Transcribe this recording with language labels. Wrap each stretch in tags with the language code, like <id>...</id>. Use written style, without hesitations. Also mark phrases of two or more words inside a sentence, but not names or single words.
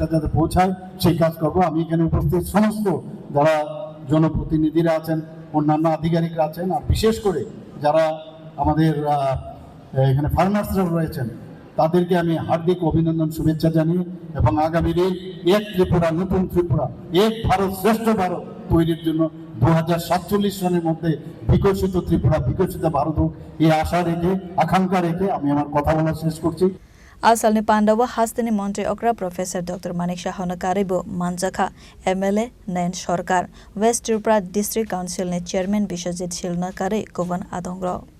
<bn>যাতে পৌঁছায় সেই কাজ করবো আমি এখানে উপস্থিত সমস্ত যারা জনপ্রতিনিধিরা আছেন অন্যান্য আধিকারিকরা আছেন আর বিশেষ করে যারা আমাদের এখানে ফার্মার্সরা রয়েছেন তাদেরকে আমি হার্দিক অভিনন্দন শুভেচ্ছা জানিয়ে এবং আগামী দিন এক ত্রিপুরা, নতুন ত্রিপুরা, এক ভারত, শ্রেষ্ঠ ভারত তৈরির জন্য 2047 সনের মধ্যে বিকশিত ত্রিপুরা, বিকশিত ভারত হোক এই আশা রেখে, আকাঙ্ক্ষা রেখে আমি আমার কথা বলা শেষ করছি।</bn> <trp>आसालनि पाण्डव हास्तिनि मन्त्री अक्रा प्रोफेसर डॉक्टर मानिक शाहन कारिबो मानजाखा एमएलए नयन सरकार वेस्ट त्रिपुरा डिस्ट्रिक्ट काउन्सिलनि चेयरमैन विश्वजित शिलना कारि गुबुन आदंग्र</trp>